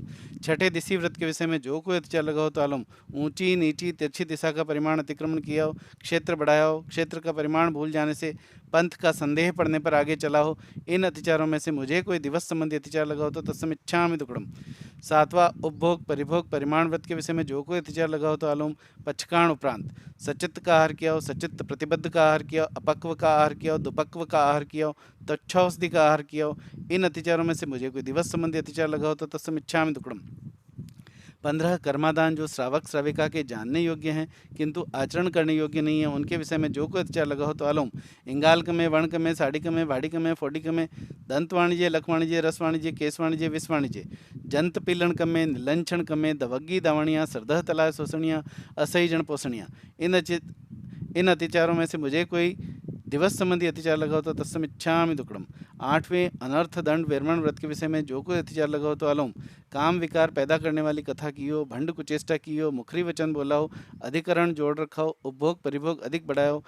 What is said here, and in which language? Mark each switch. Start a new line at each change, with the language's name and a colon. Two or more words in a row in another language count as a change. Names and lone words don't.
Hindi: छठे दिशी व्रत के विषय में जो कोई अतिचार लगा हो तो आलोम ऊंची नीची तिरछी दिशा का परिमाण अतिक्रमण किया हो क्षेत्र बढ़ाया हो क्षेत्र का परिमाण भूल जाने से पंथ का संदेह पड़ने पर आगे चला हो। इन अतिचारों में से मुझे कोई दिवस संबंधी अतिचार लगा हो तो
Prakrit languages: तत्समिच्छामि दुक्कडम।
Hindi: सातवां उपभोग परिभोग परिमाण व्रत के विषय में जो कोई अतिचार लगा हो तो आलोम पक्षकाण उपरांत सचित्त का आहार किया हो सचित्त प्रतिबद्ध का आहार किया हो अपक्व का आहार किया हो दुपक्व का आहार किया हो तच्छौषधि का आहार किया हो। इन अतिचारों में से मुझे कोई दिवस संबंधी अतिचार लगा हो तो
Prakrit languages: तत्समिच्छामि दुक्कडम।
Hindi: 15 कर्मादान जो श्रावक श्राविका के जानने योग्य हैं किंतु आचरण करने योग्य नहीं है उनके विषय में जो कोई अतिचार लगा हो तो आलोम इंगाल में वर्ण में साड़ी में वाड़ी में फोड़ी में दंत वाणिज्य लख वाणिज्य रस वाणिज्य केस वाणिज्य विष वाणिज्य जंत पीलन में निलंछण में
Prakrit languages: दवग्गी दावणियाँ सरदह तलाय शोषणियाँ असही जन पोषणियाँ।
Hindi: इन अतिचारों में से मुझे कोई दिवस संबंधी अतिचार लगा हो तो
Prakrit languages: तत्समिच्छामि दुक्कडम।
Hindi: आठवें अनर्थ दंड विरमण व्रत के विषय में जो कोई अतिचार लगा हो तो आलोम काम विकार पैदा करने वाली कथा की हो भंड कुचेष्टा की हो मुखरी वचन बोला हो अधिकरण जोड़ रखा हो उपभोग परिभोग अधिक बढ़ाया हो।